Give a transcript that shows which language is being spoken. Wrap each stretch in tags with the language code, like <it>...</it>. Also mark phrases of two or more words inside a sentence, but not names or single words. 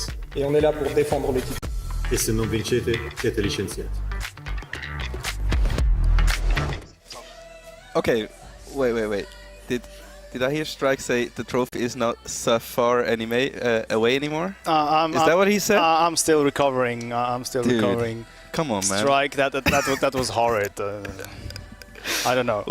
<fr>Et on est là pour défendre le titre.</fr> <it>E se non vincete, siete licenziati.</it> <en>Okay, wait. Did I hear Strike say the trophy is not so far away anymore? Is that what he said? I'm still recovering. Dude, recovering. Come on, man. Strike, that was horrid. I don't know.</en>